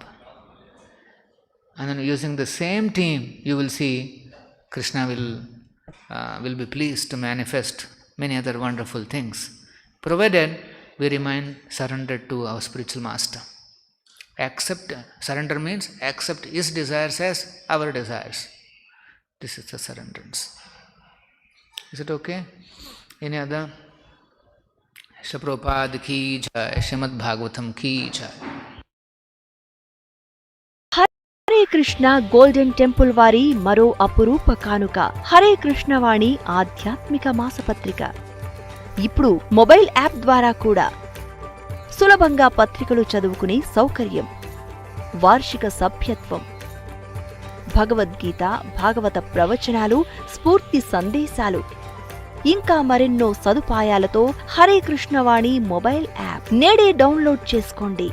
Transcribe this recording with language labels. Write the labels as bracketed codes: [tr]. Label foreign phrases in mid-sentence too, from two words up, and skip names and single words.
[en] And then using the same team, you will see Krishna will be pleased to manifest many other wonderful things, provided we remain surrendered to our spiritual master. Surrender means accept his desires as our desires. This is the surrenderance. Is it okay? Any other? [hi] श्री प्रभुपाद की जय, श्रीमद् भागवतम् की जय. [te] హరే కృష్ణ గోల్డెన్ టెంపుల్ వారి మరో అపురూప కానుక హరే కృష్ణ వాణి ఆధ్యాత్మిక మాసపత్రిక. ఇప్పుడు [en] mobile app [te] ద్వారా కూడా సులభంగా పత్రికలు చదువుకునే సౌకర్యం, వార్షిక సభ్యత్వం, భగవద్గీత, భాగవత ప్రవచనాలు, స్ఫూర్తి సందేశాలు, ఇంకా మరెన్నో సదుపాయాలతో హరే కృష్ణ వాణి [en] mobile app [te] నేడే డౌన్లోడ్ చేసుకోండి.